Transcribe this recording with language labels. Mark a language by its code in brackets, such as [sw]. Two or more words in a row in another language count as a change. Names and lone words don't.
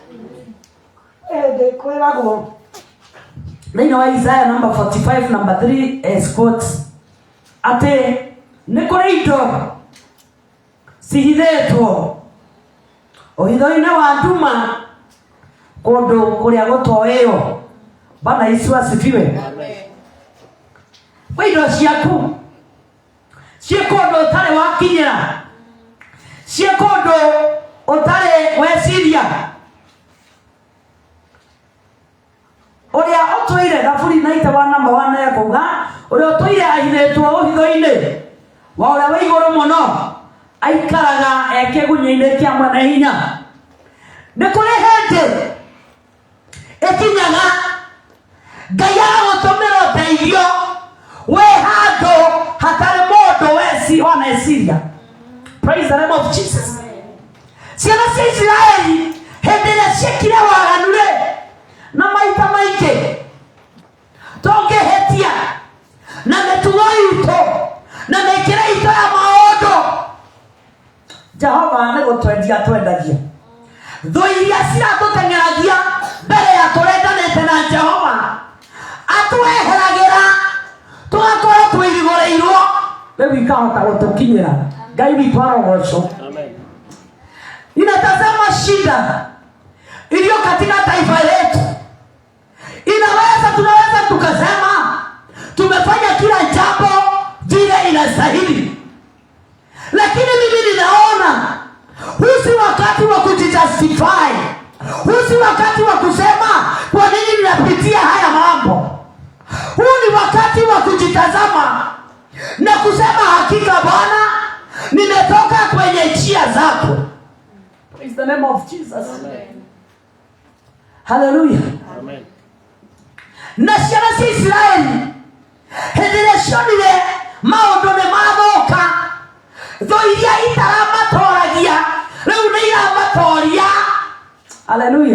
[ki] Kwĩragwo thĩinĩ wa Isaiah number 45 number 3 quotes atĩ nĩ kũrĩ indo cihithĩtwo ũhitho-inĩ wa nduma kũndũ kũrĩa gũtoĩyo. [sw] Bwana Yesu asifiwe. [ki] Kwa indo ciaku ciĩ kũndũ ũtarĩ wakinyĩra, ciĩ kũndũ ũtarĩ weciria. Ũrĩa ũtũire Thaburi 91 ekuga, ũrĩa ũtũire ahithĩtwo ũhitho-inĩ wa ũrĩa wĩ igũrũ mũno, aikaraga ekĩgunyĩ-inĩ kĩa mwene hinya. Nĩ kũrĩ hĩndĩ ĩkinyaga Ngai agagũtũmĩra ũteithio wĩ handũ hatarĩ mũndũ waneciria. [en] Praise the name of Jesus. [ki] Ciana cia Isiraeli hĩndĩ ĩrĩa ciekire waganu-rĩ, na maita maingĩ tũngĩhĩtia na mĩtugo itũ na mĩkĩre itũ ya maũndũ, Jehova nĩ gũtwendia twendagia. Thũ iria ciratũteng'eragia mbere ya tũrendanĩte na Jehova atweheragĩra, tũgakorwo twĩrigũrĩirwo, rĩu ikahota gũtũkinyĩra. Ngai witũ arogocwo. [sw] Ninatazama shida iliyo katika taifa letu. Tunaweza tukasema tumefanya kila jambo vile inastahili, lakini mimi ninaona huu si wakati wa kujijustify, huu si wakati wa kusema kwa nini ninapitia haya mambo. Huu ni wakati wa kujitazama na kusema hakika Bwana, nimetoka kwenye njia zako. [en] Praise the name of Jesus. Amen. Hallelujah. Amen. [ki] Na ciana cia Isiraeli hĩndĩ ĩrĩa cionire maũndũ nĩ mathũka, thũ iria itaramatoragia rĩu nĩ iramatoria. Haleluya.